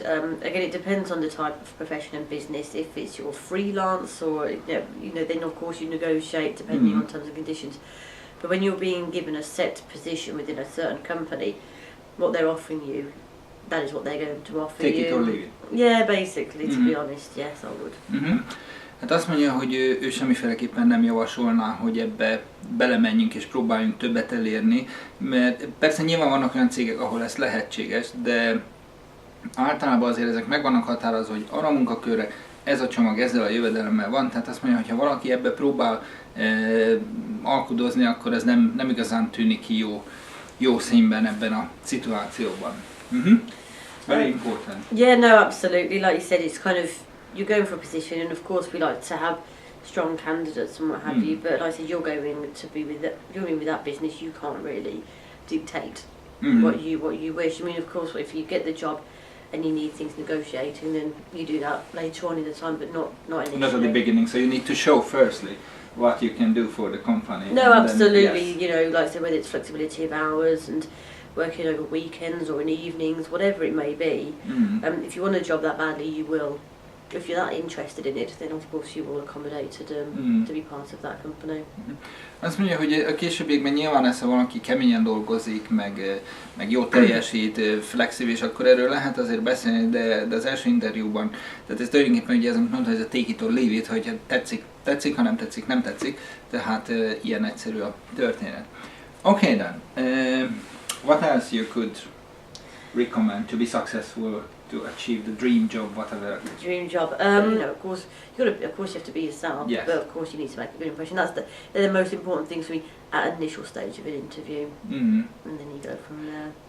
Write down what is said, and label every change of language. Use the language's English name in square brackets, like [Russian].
[English] Again, it depends on the type of profession and business. If it's your freelance, or then of course you negotiate depending on terms and conditions. But when you're being given a set position within a certain company, what they're offering you, that is what they're going to offer you. Take it or leave it. Yeah, basically, to be honest, yes, I would. [Hungarian] Hát azt mondja, hogy ő semmiféleképpen nem javasolná, hogy ebbe belemenjünk és próbáljunk többet elérni, mert persze nyilván vannak olyan cégek, ahol ez lehetséges, de általában azért ezek meg vannak határozva, hogy arra a munkakörre ez a csomag ezzel a jövedelemmel van, tehát azt mondja, hogy ha valaki ebbe próbál alkudozni, akkor ez nem igazán tűnik ki jó színben ebben a szituációban. [English] Very important. Yeah, no, absolutely. Like you said, it's kind of, you're going for a position, and of course we like to have strong candidates and what have you, but like I said, you're going with that business, you can't really dictate what you wish. I mean, of course, if you get the job and you need things negotiating, then you do that later on in the time, but not initially. Not at the beginning, so you need to show firstly what you can do for the company. No, absolutely. Then, like I said, whether it's flexibility of hours and working over weekends or in evenings, whatever it may be. If you want a job that badly, you will. If you're that interested in it, then of course you will accommodate to be part of that company. [Hungarian] Azt mondja, hogy a későbbiekben nyilván ez, ha valaki keményen dolgozik, meg jó teljesít, flexibel, akkor erről lehet azért beszélni, de az első interjúban, tehát ez tulajdonképpen ugye ez, amit mondta, ez a [English] take it or leave it, [Hungarian] hogy tetszik, ha nem tetszik, nem tetszik, tehát ilyen egyszerű a történet. [English] Okay then, what else you could recommend to be successful, to achieve the dream job, whatever? The dream job. Of course, you have to be yourself. Yes. But of course, you need to make a good impression. They're the most important things for me at an initial stage of an interview, and then you go from there.